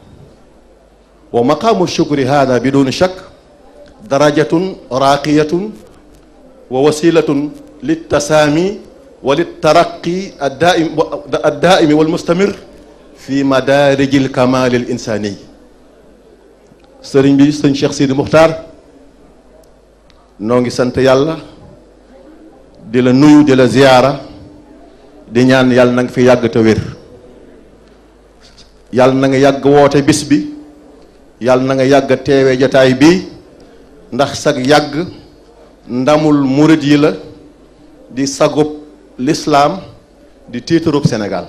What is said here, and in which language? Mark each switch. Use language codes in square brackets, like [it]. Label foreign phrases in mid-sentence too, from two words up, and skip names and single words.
[ar] ومقام الشكر هذا بدون شك درجة راقية ووسيلة للتسامي وللترقي الدائم والمستمر في مدارج الكمال الإنساني. [wo] sëriñ bi sëñ Cheikh Sidi Muxtaar noo ngi sant yàlla di la nuyu di la ziyaara di ñaan yàlla na nga fi yàgg te wér, yàlla na nga yàgg woote bis bi, yàlla na nga yàgg teewe jataay bi, ndax sag yàgg ndamul murit yi la, di sagub lislaam, di tiitarub Sénégal.